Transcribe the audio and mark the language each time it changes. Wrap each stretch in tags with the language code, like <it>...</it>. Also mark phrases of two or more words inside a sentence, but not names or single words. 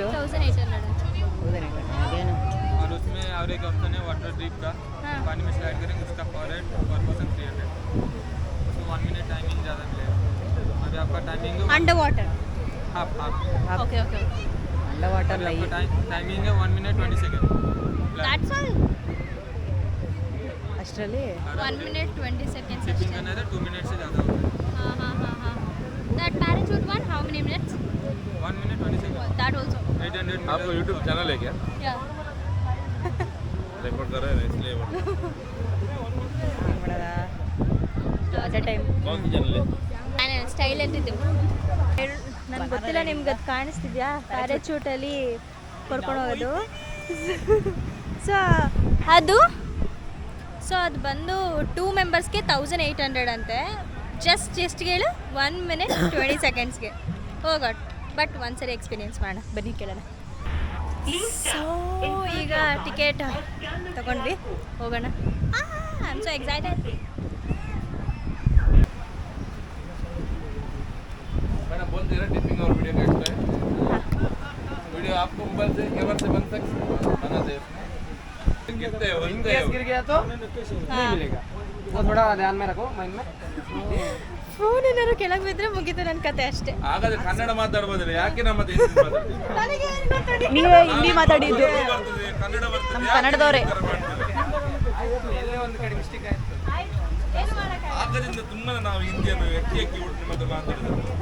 <kn>1800. ಅದೇನು</kn> <hi>और उसमें और एक ऑप्शन है वाटर ड्रिप का, पानी में स्लाइड करेंगे उसका फॉरेट</hi> <en>per person</en> <hi>300, उसमें 1 मिनट टाइमिंग ज़्यादा मिलेगा. अभी आपका टाइमिंग है</hi> <en>under water.</en> <hi>हाफ</hi> <en>okay okay. under water</en> <hi>अभी आपका टाइमिंग है 1 मिनट 20 सेकेंड.</hi> <en>that's all.</en> <kn>ಅಷ್ಟರಲ್ಲಿ</kn> <hi>1 मिनट 20 seconds. शिपिंग करना है तो 2 मिनट से ज़्यादा होगा. हाँ.</hi> <en>That parachute one, how many minutes?</en> <hi>1 मिनट 20 सेकेंड.</hi> <en>That also.</en> <hi>800. आपको यूट्यूब चैनल है क्या?</hi> <en>Yeah.</en> <hi>रिकॉर्ड कर रहे हैं इसलिए</hi> <en>at a time</en> <hi>कौन सी चैनल है?</hi> <kn>ನಾನು ಸ್ಟೈಲ್ ಅಂತಿದ್ದು ನನಗೆ ಗೊತ್ತಿಲ್ಲ, ನಿಮ್ಗೆ ಅದು ಕಾಣಿಸ್ತಿದ್ಯಾ? ಪ್ಯಾರಾಚೂಟಲ್ಲಿ ಕರ್ಕೊಂಡು ಹೋಗೋದು. ಸೊ ಅದು ಬಂದು 2 ಮೆಂಬರ್ಸ್ಗೆ 1800 ಅಂತೆ. ಜಸ್ಟ್ ಹೇಳು 1 ಮಿನಿಟ್ 20 ಸೆಕೆಂಡ್ಸ್ಗೆ. ಹೋಗಟ್ ಬಟ್ ಒಂದ್ಸರಿ ಎಕ್ಸ್ಪೀರಿಯನ್ಸ್ ಮಾಡೋಣ, ಬನ್ನಿ ಕೇಳೋಣ. ಸೊ ಈಗ ಟಿಕೆಟ್ ತಗೊಂಡ್ವಿ, ಹೋಗೋಣ.</kn> <en>I am so excited.</en> <hi>मैंने बोल दिया टिपिंग और वीडियो का एक्स्ट्रा है. वीडियो आपको मोबाइल से कैमरा से बन सकते बना दे. गिरते हैं बनते हैं. गिर गया तो नहीं मिलेगा, वो थोड़ा ध्यान में रखो माइंड में.</hi> <kn>ಫೋನ್ ಏನಾದ್ರು ಕೆಳಗೆ ಬಿದ್ದರೆ ಮುಗೀತು ನನ್ನ ಕತೆ ಅಷ್ಟೇ. ಹಾಗಾದ್ರೆ ಕನ್ನಡ ಮಾತಾಡಬಹುದಿಲ್ಲ, ಯಾಕೆ ನಮ್ಮ ಮತ್ತೆ ಹಿಂದಿ ಮಾತಾಡ್ತೀವಿ? ನೀವೇ ಹಿಂದಿ ಮಾತಾಡಿದ್ದು, ಬರ್ತದೆ, ಕನ್ನಡ ಬರ್ತದೆ, ನಮ್ಮ ಕನ್ನಡದವರೇ. ಎಲ್ಲೇ ಒಂದು ಕಡೆ ಮಿಸ್ಟೇಕ್ ಆಯ್ತು. ಆದ್ದರಿಂದ ತುಂಬಾ ನಾವು ಹಿಂದಿಯನ್ನು ಎತ್ತಿ ಬಿಟ್ಟು ನಿಮ್ಮ ಹತ್ರ ಮಾತಾಡಿದ್ರು.</kn>